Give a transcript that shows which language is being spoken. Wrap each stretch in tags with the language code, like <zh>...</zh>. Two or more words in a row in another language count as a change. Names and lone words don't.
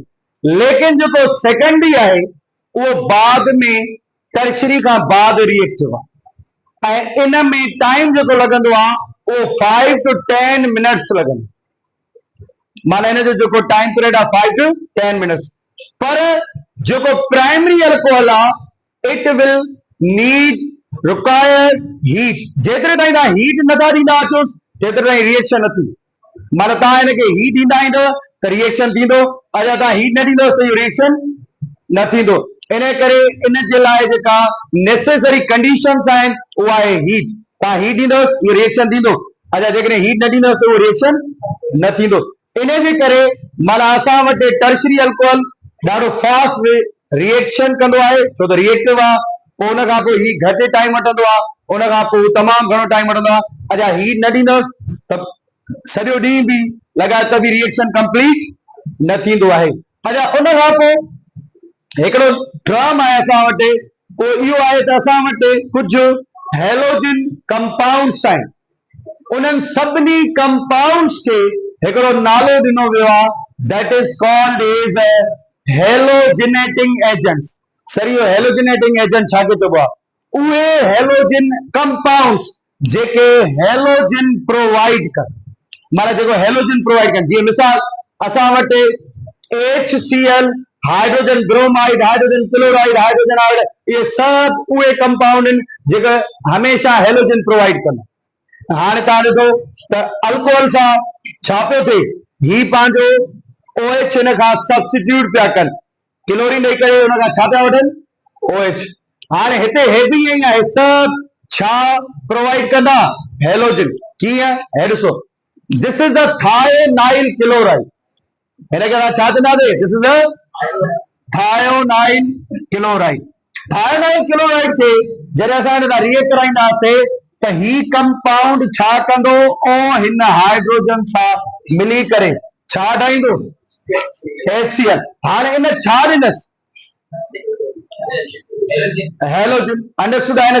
<sd>लेकिन जेको सेकेंडरी आहे उहो बाद में टर्शरी खां बाद रिएक्टिव आहे ऐं इन में टाइम जेको लॻंदो आहे वो</sd> <en>5 to 10 minutes</en> <sd>लगन। माना इन जो जेको</sd> <en>time period</en> <sd>आहे</sd> <en>5 to 10 minutes.</en> <sd>पर जेको</sd> <en>primary alcohol</en> <sd>आहे</sd> <en>it will need require heat.</en> <sd>जेतिरे ताईं तव्हां हीट नथा ॾींदा अचोसि तेतिरे ताईं रिएक्शन न थींदी। माना तव्हां हिनखे हीट ॾींदा ईंदव त रिएक्शन थींदो, अगरि तव्हां हीट न ॾींदोसि त इहो रिएक्शन न थींदो। इन करे इन जे लाइ जेका</sd> <en>necessary conditions</en> <sd>आहिनि उहा आहे हीट। तव्हां हीट ॾींदोसि इहो रिएक्शन थींदो, अगरि जेकॾहिं हीट न ॾींदोसि त उहो रिएक्शन न थींदो। इन जे करे माना असां वटि</sd> <en>tertiary alcohol</en> <sd>ॾाढो</sd> <en>fast reaction</en> <sd>कंदो आहे छो त रिएक्टिव आहे। पोइ उन खां पोइ ही घटि टाइम वठंदो आहे, उन खां पोइ तमामु घणो टाइम वठंदो आहे। अगरि हीट न ॾींदोसि त सॼो ॾींहुं बि लॻाए त बि</sd> <en>reaction complete</en> <sd>न थींदो आहे। अगरि उन खां पोइ हिकिड़ो टर्म आहे असां वटि, उहो इहो आहे त असां वटि कुझु</sd> <en>halogen compounds</en> <sd>आहिनि। उन्हनि सभिनी कंपाउंड्स खे हिकिड़ो नालो ॾिनो वियो आहे</sd> <en>that is called as halogenating agents.</en> <sd>सर इहो</sd> <en>halogenating agent</en> <sd>छा चइबो आहे? उहे</sd> <en>halogen compounds</en> <sd>जेके</sd> <en>halogen provide</en> <sd>कनि, माना जेको</sd> <en>halogen provide</en> <sd>कनि। जीअं मिसाल असां वटि HCl,</sd> <en>hydrogen bromide, hydrogen chloride, hydrogen iodide,</en> <hi>ये सब</hi> <sd>उहे कंपाउंड आहिनि जेके हमेशा</sd> <en>halogen provide</en> <sd>कंदा। हाणे तव्हां ॾिसो त अल्कोहल सां छा पियो थिए, ही पंहिंजो OH हिन खां सब्स्टिट्यूट पिया कनि, क्लोरीन ॾेई करे हुन खां छा पिया वठनि, OH। हाणे हिते हे बि ईअं ई आहे, सभु छा प्रोवाइड कंदा, हेलोजन। कीअं? हे ॾिसो,</sd> <en>this is the thionyl chloride.</en> <sd>हिनखे तव्हां छा चवंदासीं?</sd> <en>this is the thionyl chloride. thionyl chloride</en> <sd>खे जॾहिं असां हिन सां रिएक्ट कराईंदासीं त ही कंपाउंड छा कंदो, ऐं हिन हाइड्रोजन सां मिली करे छा ठाहींदो, HCl। हाणे इन छा ॾिनसि, हेलोजन। अंडरस्टूड आहे?</sd>